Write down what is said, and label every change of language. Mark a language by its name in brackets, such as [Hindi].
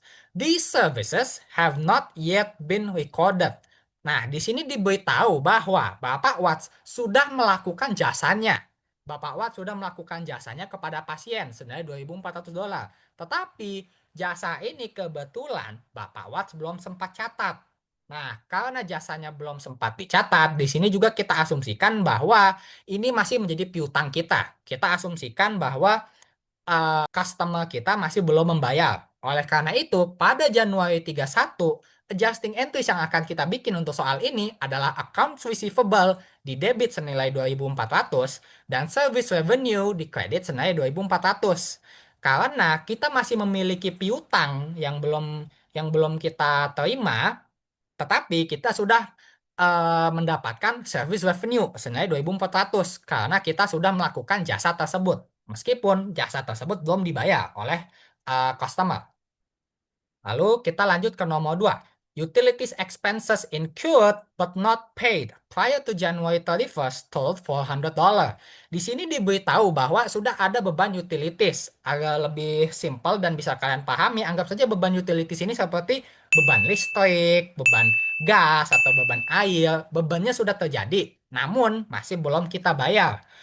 [English] These services have not yet been recorded. [Indonesian] Nah, di sini diberitahu bahwa Bapak Watts sudah melakukan jasanya. Bapak Watts sudah melakukan jasanya kepada pasien senilai $2.400. Tetapi jasa ini kebetulan Bapak Watts belum sempat catat. Nah, karena jasanya belum sempat dicatat, di sini juga kita asumsikan bahwa ini masih menjadi piutang kita. Kita asumsikan bahwa customer kita masih belum membayar. Oleh karena itu, pada Januari 31, adjusting entries yang akan kita bikin untuk soal ini adalah account receivable di debit senilai 2.400 dan service revenue di kredit senilai 2.400. Karena kita masih memiliki piutang yang belum kita terima, tetapi kita sudah mendapatkan service revenue senilai 2.400 karena kita sudah melakukan jasa tersebut. Meskipun jasa tersebut belum dibayar oleh customer. Lalu kita lanjut ke nomor 2. [English] Utilities expenses incurred but not paid prior to January 31st totaled $400. [Indonesian] Di sini diberitahu bahwa sudah ada beban utilities. Agak lebih simpel dan bisa kalian pahami. Anggap saja beban utilities ini seperti beban listrik, beban gas, atau beban air. Bebannya sudah terjadi, namun masih belum kita bayar.